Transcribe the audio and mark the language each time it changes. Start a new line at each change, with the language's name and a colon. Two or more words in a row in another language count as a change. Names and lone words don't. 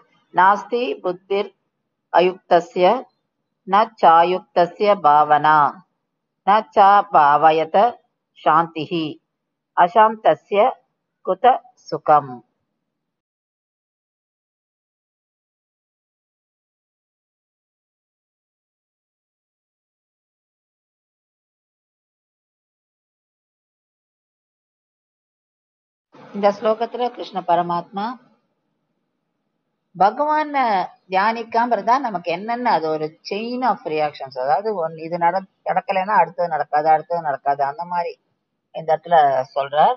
Sanskrit: नास्ति बुद्धिर् अयुक्तस्य न चायुक्तस्य भावना न च भावयत शान्तिः अशान्तस्य कुत सुखम्.
Tamil: இந்த ஸ்லோகத்துல கிருஷ்ண பரமாத்மா பகவான தியானிக்காம இருந்தா நமக்கு என்னென்ன அது ஒரு
English: chain of reactions,
Tamil: அதாவது இது நடக்கலைன்னா அடுத்தது நடக்காது அந்த மாதிரி இந்த இடத்துல சொல்றார்.